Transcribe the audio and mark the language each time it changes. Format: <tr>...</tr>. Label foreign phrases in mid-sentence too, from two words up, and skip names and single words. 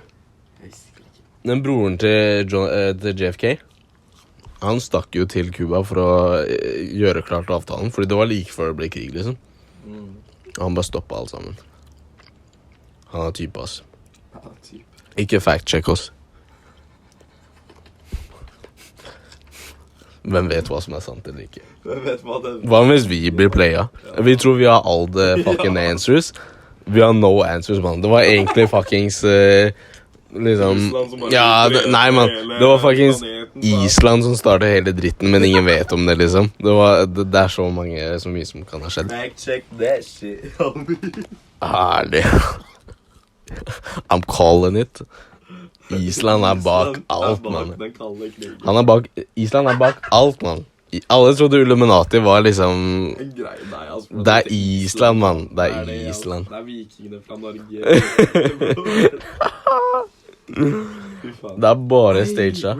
<no>Jeg husker ikke. Den broren til JFK, han stakk jo til Kuba for å gjøre klart avtalen, fordi det var like før det ble krig, liksom. Han bare stoppet alt sammen. Han er type, ass. Ja, type. Ikke fact-check oss. Hvem vet hva som er sant eller ikke? Hvem vet hva det er? Hva hvis vi blir playa? Vi tror vi har</no> <en>all the fucking answers.</en> <no>Vi har</no> <en>no answers,</en> <no>man. Det var egentlig fuckings liksom... Ja, nei, man. Det var fuckings Island som startet hele dritten, men ingen vet om det, liksom. Det er så mye som kan ha skjedd.</no> <en>Fact-check that shit. Herlig. I'm calling it.</en> <no>Island er bak alt, man. Island er bak alt, man. Alle trodde Illuminati var liksom... Det er Island, man. Det er Island. Det er vikingene fra Norge. Det er bare stage, da.</no>